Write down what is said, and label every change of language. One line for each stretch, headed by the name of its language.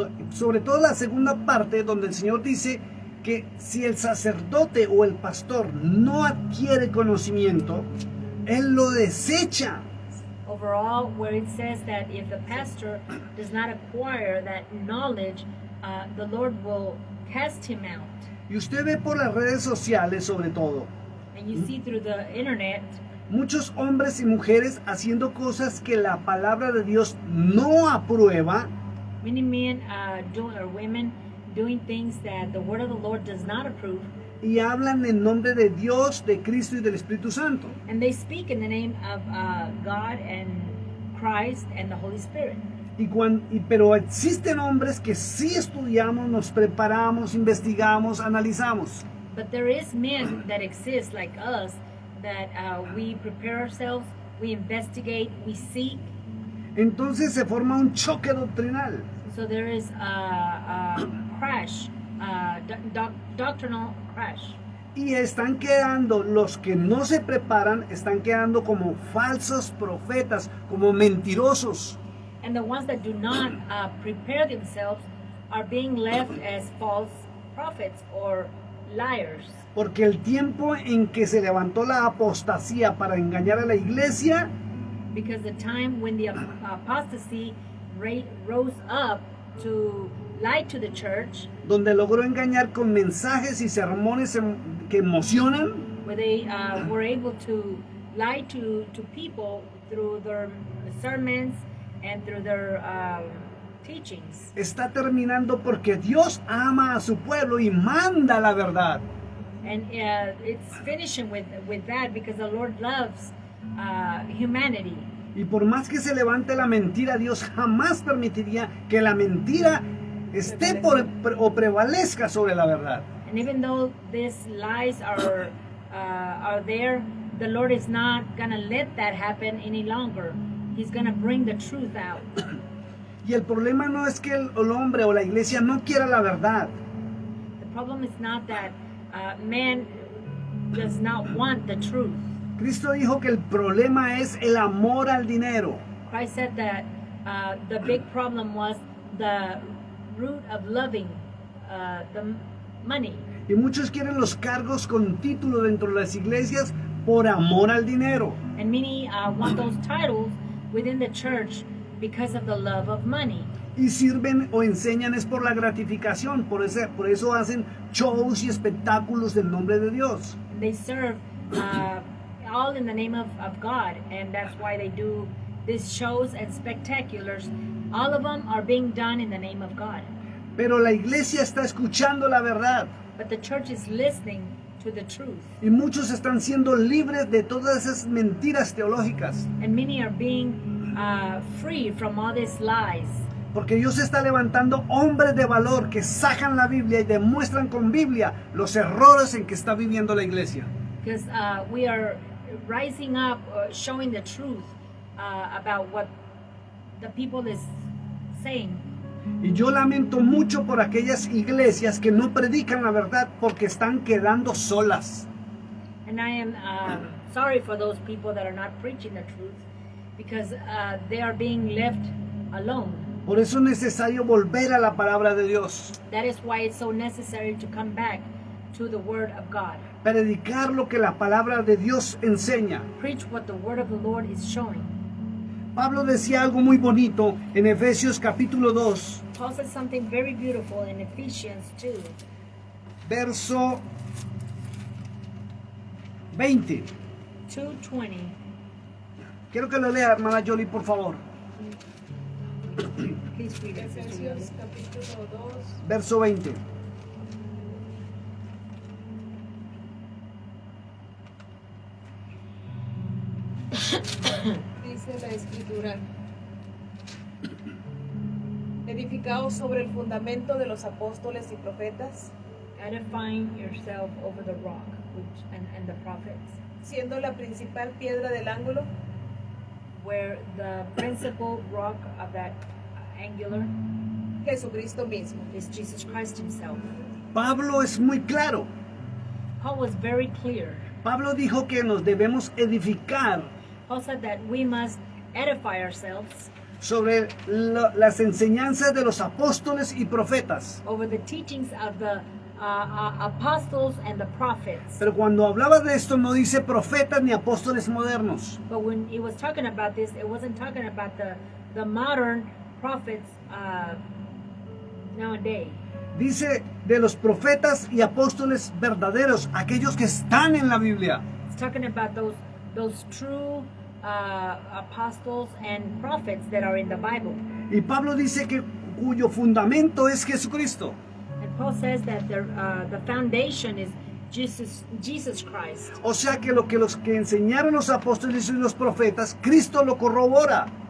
Spanish: Sobre todo la segunda parte donde el Señor dice que si el sacerdote o el pastor no adquiere conocimiento, él lo desecha.
English: Overall, where it says that if the pastor does not acquire that knowledge, the Lord will cast him out.
Spanish: Y usted ve por las redes sociales sobre todo,
English: And you see through the internet,
Spanish: muchos hombres y mujeres haciendo cosas que la palabra de Dios no aprueba,
English: many men or women doing things that the word of the Lord does not approve,
Spanish: y hablan en nombre de Dios, de Cristo y del Espíritu Santo.
English: and they speak in the name of God and Christ and the Holy Spirit.
Spanish: Pero existen hombres que sí estudiamos, nos preparamos, investigamos, analizamos.
English: But there is men that exist like us that we prepare ourselves, we investigate, we seek.
Spanish: Entonces se forma un choque doctrinal.
English: So there is a crash, doctrinal crash.
Spanish: Y están quedando, los que no se preparan, están quedando como falsos profetas, como mentirosos.
English: And the ones that do not prepare themselves are being left as false prophets or liars.
Spanish: Porque el tiempo en que se levantó la apostasía para engañar a la iglesia,
English: Because the time when the apostasy rose up to lie to the church,
Spanish: donde logró engañar con mensajes y sermones que emocionan,
English: where they were able to lie to people through their sermons and through their teachings.
Spanish: está terminando porque Dios ama a su pueblo y manda la verdad.
English: And it's finishing with that because the Lord loves humanity.
Spanish: Y por más que se levante la mentira, Dios jamás permitiría que la mentira esté o prevalezca sobre la verdad.
English: And even though these lies are there, the Lord is not gonna let that happen any longer. He's gonna bring the truth out.
Spanish: Y el problema no es que el hombre o la iglesia no quiera la verdad.
English: The problem is not that man does not want the truth.
Spanish: Cristo dijo que el problema es el amor al dinero.
English: Christ said that the big problem was the root of loving the money.
Spanish: Y muchos quieren los cargos con título dentro de las iglesias por amor al dinero.
English: And many want those titles within the church because of the love of money.
Spanish: Y sirven o enseñan es por la gratificación. Por eso hacen shows y espectáculos del nombre de Dios.
English: And they serve all in the name of God, and that's why they do these shows and spectaculars. All of them are being done in the name of God.
Spanish: Pero la iglesia está escuchando la verdad.
English: But the church is listening to the truth.
Spanish: Y muchos están siendo libres de todas esas mentiras teológicas.
English: And many are being free from all these lies.
Spanish: Porque Dios está levantando hombres de valor que sacan la Biblia y demuestran con Biblia los errores en que está viviendo la iglesia.
English: Because we are rising up, showing the truth about what the people is saying.
Spanish: Y yo lamento mucho por aquellas iglesias que no predican la verdad porque están quedando solas.
English: And I am sorry for those people that are not preaching the truth because they are being left alone.
Spanish: Por eso es necesario volver a la palabra de Dios.
English: That is why it's so necessary to come back to the Word of God.
Spanish: Predicar lo que la palabra de Dios enseña.
English: Preach what the Word of the Lord is showing.
Spanish: Pablo decía algo muy bonito en Efesios capítulo 2,
English: Paul said something very beautiful in Ephesians 2,
Spanish: verso 20.
English: 2:20.
Spanish: Quiero que lo lea, hermana Jolie, por favor.
English: Please read it, Sister
Spanish: Efesios
English: Yoli.
Spanish: capítulo 2. Verso 20. Dice la escritura: edificados sobre el fundamento de los apóstoles y profetas,
English: Edifying yourself over the rock and the prophets,
Spanish: siendo la principal piedra del ángulo
English: where the principal rock of that angular
Spanish: Jesucristo mismo.
English: is Jesus Christ himself.
Spanish: Pablo es muy claro.
English: Paul was very clear.
Spanish: Pablo dijo que nos debemos edificar
English: Paul said that we must edify ourselves
Spanish: sobre las enseñanzas de los apóstoles y profetas.
English: over the teachings of the apostles and the prophets.
Spanish: Pero cuando hablaba de esto no dice profetas ni apóstoles modernos.
English: But when he was talking about this, it wasn't talking about the modern prophets nowadays.
Spanish: Dice de los profetas y apóstoles verdaderos, aquellos que están en la Biblia.
English: It's talking about those true apostles and prophets that are in the Bible.
Spanish: Y Pablo dice que cuyo fundamento es Jesucristo.
English: And Paul says that the foundation is Jesus Christ.
Spanish: O sea que lo que los que enseñaron los apóstoles y los profetas, Cristo lo corrobora.